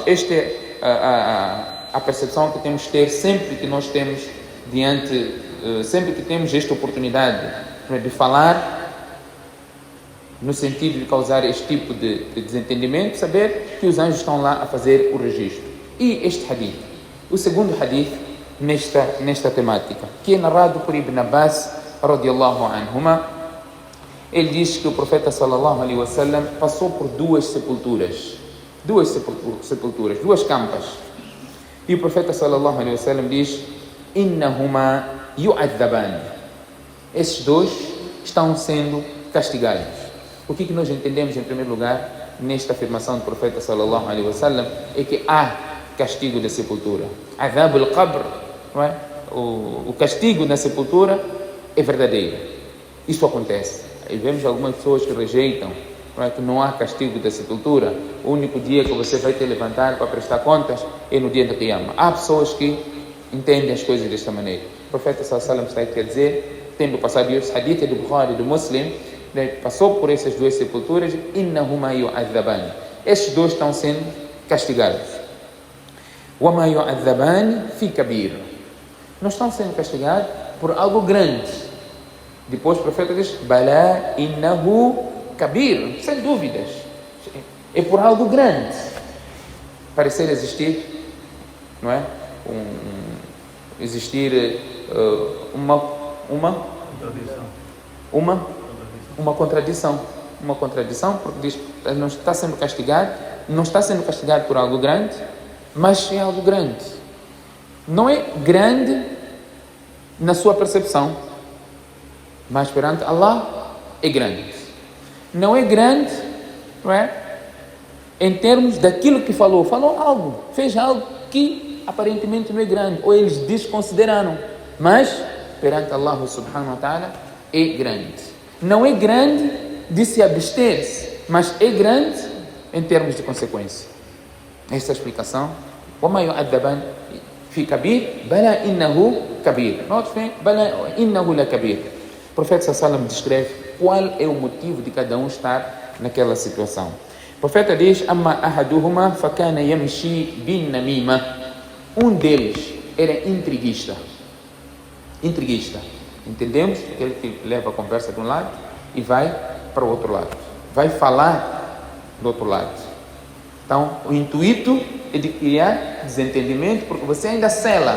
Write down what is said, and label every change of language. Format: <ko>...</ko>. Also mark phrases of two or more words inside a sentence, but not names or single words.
<pt>Esta é a percepção que temos que ter sempre que nós temos sempre que temos esta oportunidade de falar, no sentido de causar este tipo de desentendimento, saber que os anjos estão lá a fazer o registro. E este hadith, o segundo hadith nesta temática, que é narrado por Ibn Abbas,</pt> <ar>رضي الله عنهما,</ar> <pt>ele diz que o profeta</pt> <ar>صلى الله عليه وسلم</ar> <pt>passou por duas sepulturas, duas campas. E o profeta</pt> <ar>صلى الله عليه وسلم</ar> <pt>diz:</pt> <ar>إنهما يعذبان.</ar> <pt>Esses dois estão sendo castigados. O que nós entendemos, em primeiro lugar, nesta afirmação do profeta</pt> <ar>صلى الله عليه وسلم,</ar> <pt>é que há castigo da sepultura.</pt> <ar>عذاب القبر,</ar> <pt>não é? O castigo na sepultura é verdadeiro. Isso acontece. E vemos algumas pessoas que rejeitam, não é, que não há castigo da sepultura. O único dia que você vai te levantar para prestar contas é no dia da Qiyamah. Há pessoas que entendem as coisas desta maneira. O profeta</pt> <ar>صلى الله عليه وسلم</ar> <pt>está a dizer, tendo passado esse hadith do Bukhari, do Muslim, passou por essas duas sepulturas,</pt> <ar>إنهما يعذبان.</ar> <pt>Estes dois estão sendo castigados.</pt> <ar>وما يعذبان في كبير.</ar> <pt>Não estão sendo castigados por algo grande. Depois o profeta diz:</pt> <ar>بلى إنه كبير.</ar> <pt>Sem dúvidas. É por algo grande. Parecer existir, não é? Existir uma contradição, porque diz que não está sendo castigado por algo grande, mas é algo grande. Não é grande na sua percepção, mas perante Allah é grande. Não é grande, não é? Em termos daquilo que falou algo, fez algo que aparentemente não é grande, ou eles desconsideraram, mas perante Allah</pt> <ar>سبحانه وتعالى</ar> <pt>é grande. Não é grande de se abster-se, mas é grande em termos de consequência. Esta é a explicação.</pt> <ar>وَمَا يُعَذَّبَانِ فِي كَبِيرٍ بَلَا إِنَّهُ كَبِيرٌ.</ar> <pt>Note bem,</pt> <ar>بَلَا إِنَّهُ لَكَبِيرٌ.</ar> <pt>O profeta sallallahu descreve qual é o motivo de cada um estar naquela situação. O profeta diz:</pt> <ar>أَمَّا أَحَدُهُمَا فَكَانَ يَمْشِي بِالنَّمِيمَةِ.</ar> <pt>Um deles era intriguista. Entendemos? Aquele que leva a conversa de um lado e vai para o outro lado. Vai falar do outro lado. Então, o intuito é de criar desentendimento, porque você ainda cela.</pt>